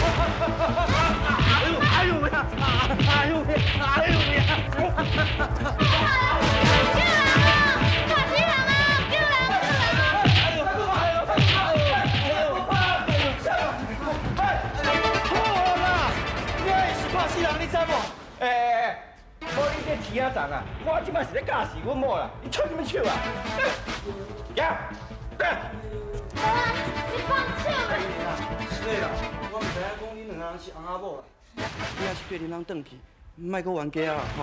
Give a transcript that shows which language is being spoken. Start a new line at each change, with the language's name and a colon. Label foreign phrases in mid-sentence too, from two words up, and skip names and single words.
Min Nan Chinese: 哎呦喂呀！哎呦喂！哎呦喂呀！救人啊！救人啊！哎呦！好啦，你是怕死人，你知无？无你这铁仔长啊，我即摆是咧教示阮某啦，你出什么手啊？呀！妈，你放手啦！是啦，我唔知影讲恁两人是翁仔某啦，你也是叫恁人转去，莫搁冤家啊吼。